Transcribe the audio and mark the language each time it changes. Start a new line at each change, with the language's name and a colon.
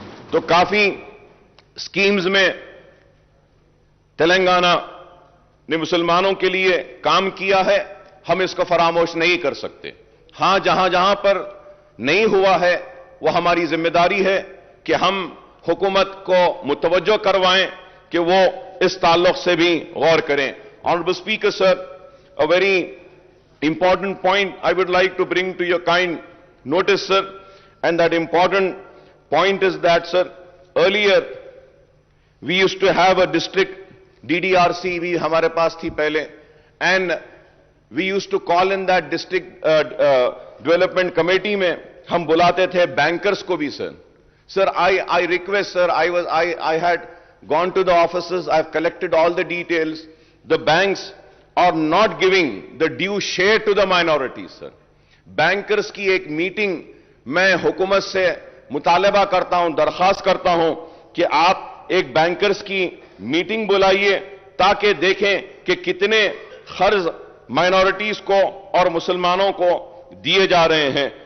Urdu: تو کافی سکیمز میں تلنگانہ نے مسلمانوں کے لیے کام کیا ہے، ہم اس کو فراموش نہیں کر سکتے. ہاں جہاں پر نہیں ہوا ہے وہ ہماری ذمہ داری ہے کہ ہم حکومت کو متوجہ کروائیں کہ وہ اس تعلق سے بھی غور کریں.
English: Honorable Speaker, sir, a very important point I would like to bring to your kind notice, sir, and that important point is that, sir, earlier we used to have a district DDRC
Urdu: بھی ہمارے پاس تھی پہلے,
English: and we used to call in that district development committee
Urdu: میں ہم بلاتے تھے bankers کو بھی.
English: Sir, I request, sir, I had gone to the offices, I've collected all the details. The banks are not giving the due share to the minorities, sir.
Urdu: Bankers کی ایک meeting میں حکومت سے مطالبہ کرتا ہوں, درخواست کرتا ہوں کہ آپ ایک بینکرز کی میٹنگ بلائیے تاکہ دیکھیں کہ کتنے قرض مائنورٹیز کو اور مسلمانوں کو دیے جا رہے ہیں.